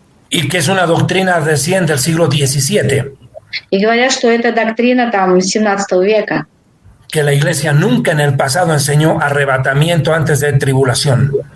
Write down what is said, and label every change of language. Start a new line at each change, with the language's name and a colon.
Spanish: Y que es una doctrina recién del siglo XVII.
Russian: И говорят, что это доктрина там 17 века.
Spanish: Que la iglesia nunca en el pasado enseñó arrebatamiento antes de tribulación.